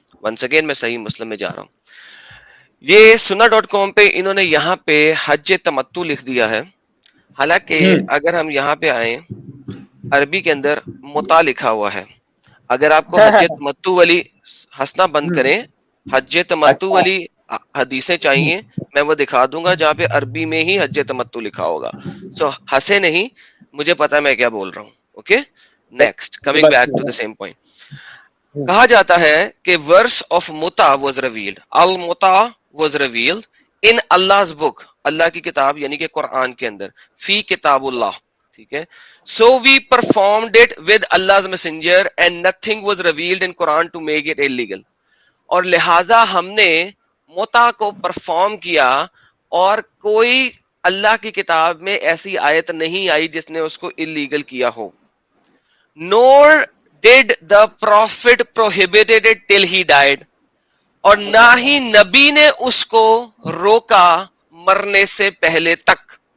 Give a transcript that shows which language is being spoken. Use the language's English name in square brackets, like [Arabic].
[English] once again [Urdu] میں صحیح مسلم میں جا رہا ہوں. یہ سنا.com پہ انہوں نے یہاں پہ حج تمتع لکھ دیا ہے, حالانکہ اگر ہم یہاں پہ آئیں, عربی کے اندر متع لکھا ہوا ہے. اگر آپ کو حج تمتع والی, ہنسنا بند کریں, حج تمتع اچھا, والی حدیثیں چاہیے, میں وہ دکھا دوں گا جہاں پہ عربی میں ہی حج تمتع لکھا ہوگا. سو ہنسے نہیں, مجھے پتا میں کیا بول رہا ہوں. Okay, [English] Next coming back to the same point. [Urdu] کہا جاتا ہے کہ [English] verse of متا was revealed, المتا was revealed in Allah's book, [Urdu] اللہ کی کتاب یعنی کہ قرآن کے اندر, فی کتاب اللہ, ٹھیک ہے. [English] So we performed it with Allah's messenger and nothing was revealed in Quran to make it illegal. [Urdu] اور لہٰذا ہم نے متا کو پرفارم کیا اور کوئی اللہ کی کتاب میں ایسی آیت نہیں آئی جس نے اس کو اللیگل کیا ہو. [English] Nor did the prophet prohibited it till he died. [Urdu] اور نہ ہی نبی نے اس کو روکا مرنے سے پہلے تک.